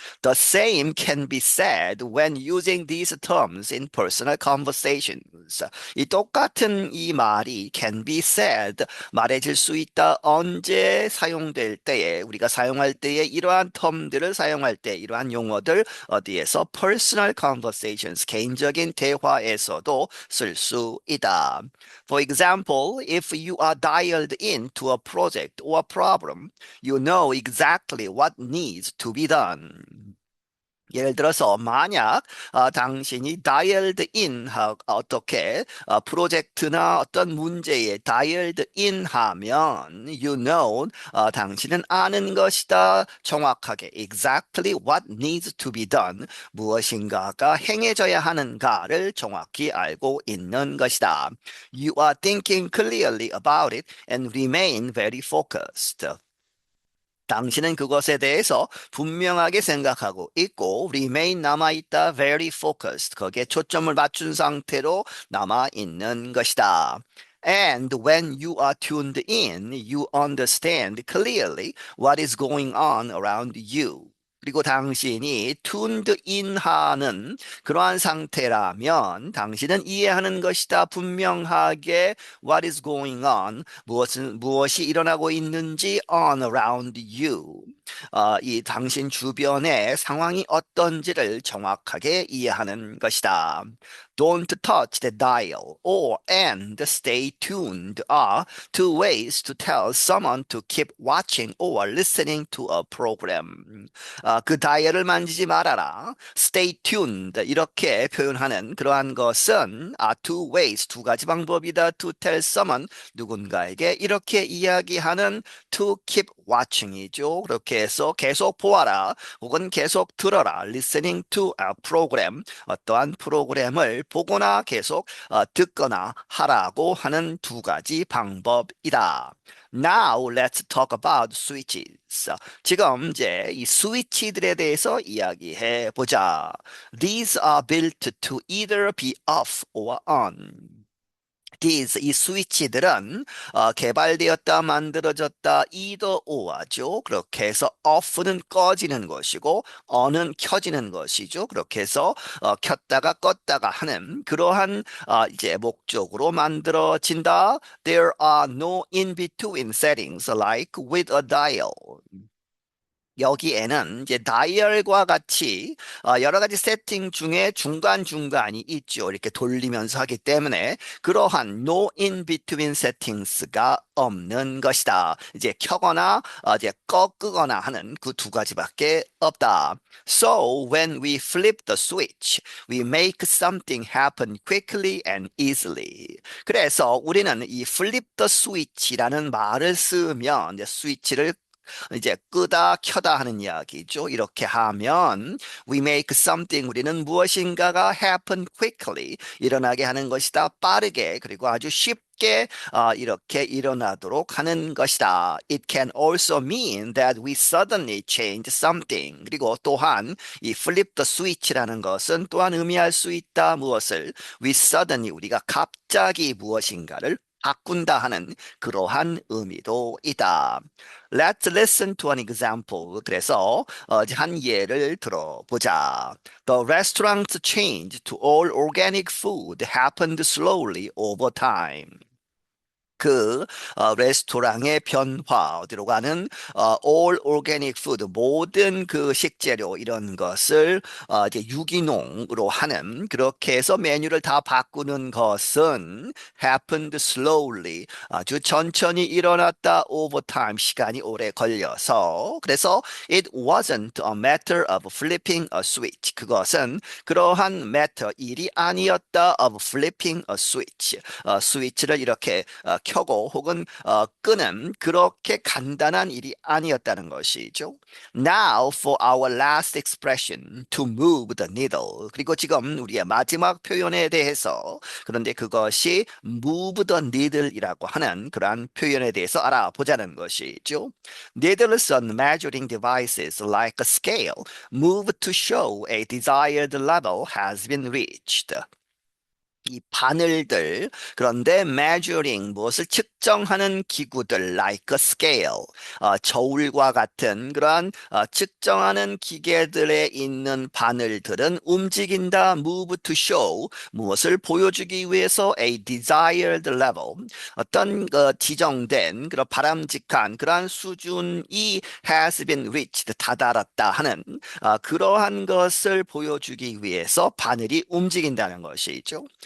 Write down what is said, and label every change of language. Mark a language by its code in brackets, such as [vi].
[en] The same can be said when using these terms in personal conversations. [ko] 이 똑같은 이 말이 [en] can be said, [ko] 말해질 수 있다. 언제 사용될 때에, 우리가 사용할 때에 이러한 term들을 사용할 때, 이러한 용어들 어디에서 [en] personal conversations, [ko] 개인적인 대화에서도 쓸 수 있다. [en] For example, if you are dialed into a project or problem, you know exactly what needs to be done. [ko] 예를 들어서 만약 당신이 [en] dialed in [ko] 어떻게 프로젝트나 어떤 문제에 dialed in 하면 [en] you know [ko] 당신은 아는 것이다. 정확하게 [en] exactly what needs to be done [ko] 무엇인가가 행해져야 하는가를 정확히 알고 있는 것이다. [en] You are thinking clearly about it and remain very focused. [ko] 당신은 그것에 대해서 분명하게 생각하고 있고 remain 남아있다 [en] very focused [ko] 거기에 초점을 맞춘 상태로 남아있는 것이다. [en] And when you are tuned in, you understand clearly what is going on around you. [ko] 그리고 당신이 [en] tuned in [ko] 하는 그러한 상태라면 당신은 이해하는 것이다. 분명하게 [en] what is going on, [ko] 무엇이 일어나고 있는지 [en] on around you. [ko] 이 당신 주변의 상황이 어떤지를 정확하게 이해하는 것이다. [en] Don't touch the dial or and stay tuned are two ways to tell someone to keep watching or listening to a program. [ko] 그 다이얼을 만지지 말아라. [en] Stay tuned [ko] 이렇게 표현하는 그러한 것은 [en] two ways [ko] 두 가지 방법이다. [en] To tell someone [ko] 누군가에게 이렇게 이야기하는 [en] to keep watching이죠. [ko] 그렇게 해서 계속 보아라 혹은 계속 들어라. [en] Listening to a program [ko] 어떠한 프로그램을 보거나 계속 듣거나 하라고 하는 두 가지 방법이다. [en] Now let's talk about switches. [ko] 지금 이제 이 스위치들에 대해서 이야기해 보자. [en] These are built to either be off or on. [ko] 이 스위치들은 개발되었다 만들어졌다 [en] either or [ko] 죠. 그렇게 해서 off는 꺼지는 것이고 on은 켜지는 것이죠. 그렇게 해서 켰다가 껐다가 하는 그러한 이제 목적으로 만들어진다. [en] There are no in-between settings like with a dial. [ko] 여기에는 이제 다이얼과 같이 여러 가지 세팅 중에 중간중간이 있죠. 이렇게 돌리면서 하기 때문에 그러한 [en] no in between settings [ko] 가 없는 것이다. 이제 켜거나 이제 끄거나 하는 그 두 가지밖에 없다. [en] So when we flip the switch, we make something happen quickly and easily. [ko] 그래서 우리는 이 [en] flip the switch [ko] 라는 말을 쓰면 이제 스위치를 이제 끄다 켜다 하는 이야기죠. 이렇게 하면 [en] we make something [ko] 우리는 무엇인가가 [en] happen quickly [ko] 일어나게 하는 것이다. 빠르게 그리고 아주 쉽게 이렇게 일어나도록 하는 것이다. [en] It can also mean that we suddenly change something. [ko] 그리고 또한 이 [en] flip the switch [ko] 라는 것은 또한 의미할 수 있다. 무엇을? [en] We suddenly [ko] 우리가 갑자기 무엇인가를 바꾼다 하는 그러한 의미도 있다. [en] Let's listen to an example. [ko] 그래서 한 예를 들어보자. [en] The restaurant's change to all organic food happened slowly over time. [ko] 그 레스토랑의 변화, 어디로 가는 [en] all organic food, [ko] 모든 그 식재료 이런 것을 이제 유기농으로 하는, 그렇게 해서 메뉴를 다 바꾸는 것은 [en] happened slowly, [ko] 아주 천천히 일어났다. [en] over time, [ko] 시간이 오래 걸려서. [en] 그래서 it wasn't a matter of flipping a switch, [ko] 그것은 그러한 [en] matter, [ko] 일이 아니었다. [en] of flipping a switch, [ko] 스위치를 이렇게 켜고 혹은 끄는 그렇게 간단한 일이 아니었다는 것이죠. [en] Now for our last expression, to move the needle. [ko] 그리고 지금 우리의 마지막 표현에 대해서, 그런데 그것이 [en] move the needle [ko] 이라고 하는 그러한 표현에 대해서 알아보자는 것이죠. [en] Needles on measuring devices like a scale move to show a desired level has been reached. [ko] 이 바늘들, 그런데 measuring, 무엇을 측정하는 기구들 [en] like a scale, [ko] 저울과 같은 그러한 측정하는 기계들에 있는 바늘들은 움직인다. [en] move to show, [ko] 무엇을 보여주기 위해서 [en] a desired level, [ko] 어떤 지정된 그런 바람직한 그러한 수준이 [en] has been reached, [ko] 다다랐다 하는 그러한 것을 보여주기 위해서 바늘이 움직인다는 것이죠.